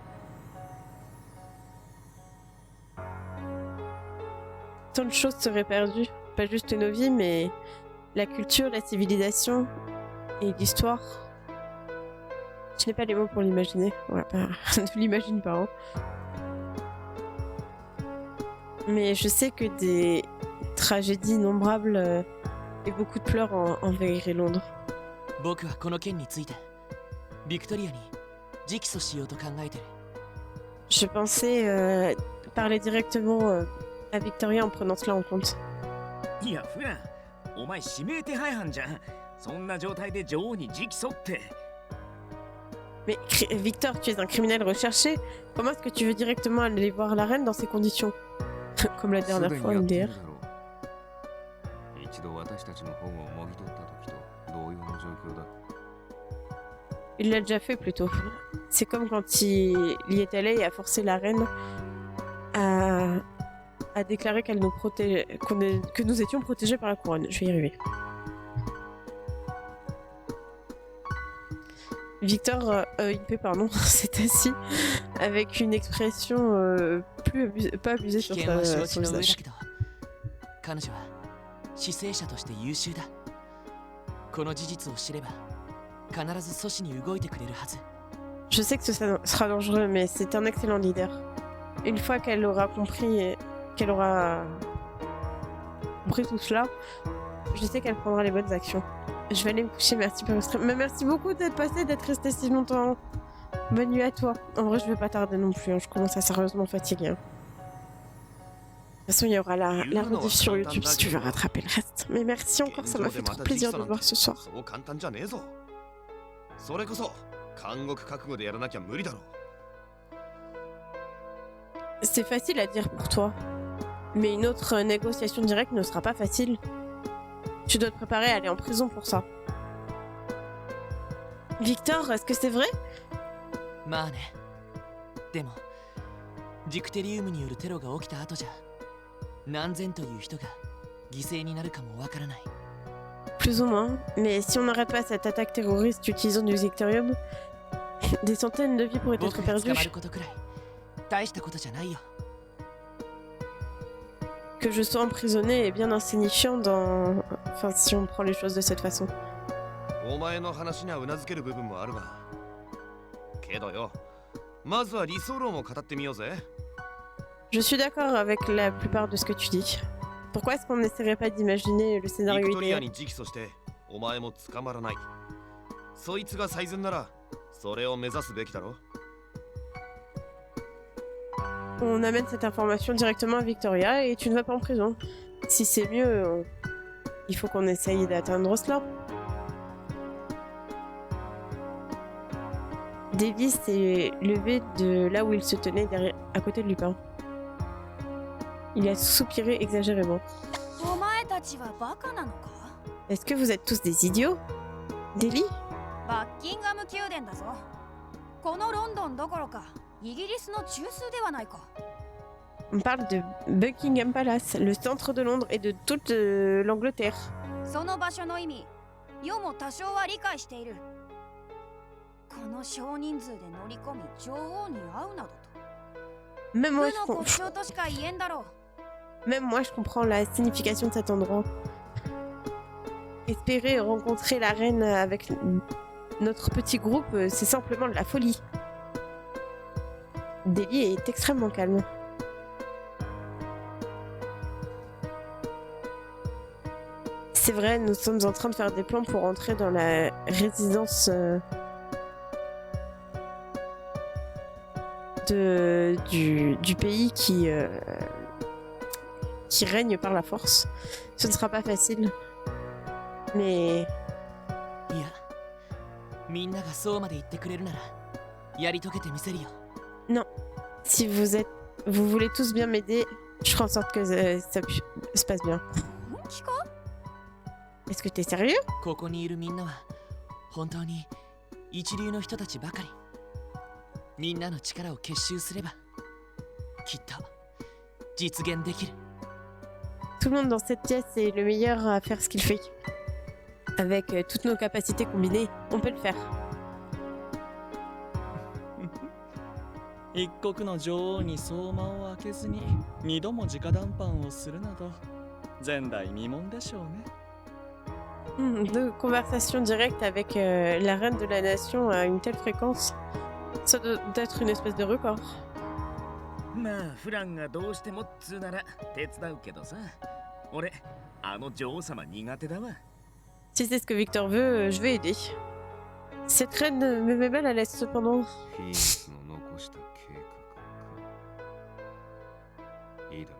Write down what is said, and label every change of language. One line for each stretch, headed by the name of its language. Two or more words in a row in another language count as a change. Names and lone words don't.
French: Tant de choses seraient perdues, pas juste nos vies, mais la culture, la civilisation et l'histoire. Je n'ai pas les mots pour l'imaginer. Voilà, ne l'imagine pas. Hein. Mais je sais que des tragédies innombrables et beaucoup de pleurs envahiraient Londres.
Japanese: 僕はこの件についてビクトリアに直訴しようと考えてる。
French: Je pensais parler directement à Victoria en prenant cela en compte.
Japanese: いや、フラン、お前指名手配犯じゃん。そんな状態で女王に直訴って。
French: Mais Victor, tu es un criminel recherché. Comment est-ce que tu veux directement aller voir la reine dans ces conditions? Comme la dernière fois, MDR.
Japanese: 一度私たちの保護をもぎ取った時と同様の状況だ。
French: Il l'a déjà fait plutôt. C'est comme quand il y est allé et a forcé la reine a déclaré qu'elle nous que nous étions protégés par la couronne. Je vais y arriver. Victor, IP, pardon, s'est assis avec une expression pas abusée
Japanese: 危
French: sur
Japanese: 険は承
French: son
Japanese: 知の上だ
French: visage.
Japanese: けど彼女は死生者として優秀だ。この事実を知れば必ず阻止に動いてくれるはず。
French: Je sais que ce sera dangereux, mais c'est un excellent leader. Une fois qu'elle aura compris tout cela, je sais qu'elle prendra les bonnes actions. Je vais aller me coucher, merci pour le stream. Mais merci beaucoup d'être passé, d'être resté si longtemps. Bonne nuit à toi. En vrai, je vais pas tarder non plus, hein. Je commence à sérieusement fatiguer. Hein. De toute façon, il y aura la rediff sur YouTube si tu veux rattraper le reste. Mais merci encore, ça m'a fait trop plaisir de te voir ce soir.
Japanese: そう簡単じゃねえぞ。それこそ監獄覚悟でやらなきゃ無理だろう。
French: C'est facile à dire pour toi, mais une autre négociation directe ne sera pas facile. Tu dois te préparer à aller en prison pour ça. Victor, est-ce que c'est vrai?
Japanese: まあね。でもジクテリウムによるテロが起きた後じゃ何千という人が犠牲になるかもわからない。
French: Plus ou moins, mais si on n'arrête pas cette attaque terroriste utilisant du Zicterium, des centaines de vies pourraient
Japanese: 僕
French: être
Japanese: が捕
French: perdues.
Japanese: まることくらい大したことじゃないよ。
French: Que je sois emprisonné est bien insignifiant dans... Enfin, si on prend les choses de cette façon.
Japanese: お前の話にはうなずける部分もあるが。けどよ、まずは理想論を語ってみようぜ。
French: Je suis d'accord avec la plupart de ce que tu dis. Pourquoi est-ce qu'on n'essaierait pas d'imaginer le
Japanese: ビ
French: scénario
Japanese: クトリア
French: idéal?
Japanese: に直訴してお前も捕まらない。そいつが最善ならそれを目指すべきだろ。
French: On amène cette information directement à Victoria et tu ne vas pas en prison. Si c'est mieux, il faut qu'on essaye d'atteindre cela. Davy s'est levé de là où il se tenait derrière, à côté de Lupin. Il a soupiré exagérément.
Japanese: お前たちはバカなのか？
French: Est-ce que vous êtes tous des idiots? Delhi?
Japanese: バッキンガム宮殿だぞ。このロンドンどころかイギリスの中枢ではないか。
French: On parle de Buckingham Palace, le centre de Londres et de toute l'Angleterre.
Japanese: その場所の意味、世も多少は理解している。この少人数で乗り込み女王に会うなどと。
French: Même
Japanese: 無
French: moi,
Japanese: の国章としか言えんだろう。
French: Même moi, je comprends la signification de cet endroit. Espérer rencontrer la reine avec notre petit groupe, c'est simplement de la folie. Delhi est extrêmement calme. C'est vrai, nous sommes en train de faire des plans pour entrer dans la résidence du pays qui règne par la force. Ce ne sera pas facile. Mais
Japanese: いやみんながそうまで言ってくれるならやり遂げてみせるよ。
French: si vous voulez tous bien m'aider, je ferai en sorte que ça se passe bien.
Japanese: 本気か？
French: Est-ce que t'es sérieux?
Japanese: ここにいるみんなは本当に一流の人たちばかり。みんなの力を結集すればきっと実現できる。
French: Tout le monde dans cette pièce est le meilleur à faire ce qu'il fait. Avec toutes nos capacités combinées, on peut le faire.
Japanese: 一国の女王に相馬を開けずに二度も直談判をするなど前代未聞でしょうね。
French: Deux conversations directes avec la reine de la nation à une telle fréquence, ça doit être une espèce de record.
Japanese: まあフランがどうしてもっつうなら手伝うけどさ。俺あの女王様苦手だわ。
French: Si c'est ce que Victor veut, je vais aider. Cette reine me met mal à l'aise cependant.
Japanese: フィーニックスの残した計画か。いいだろう。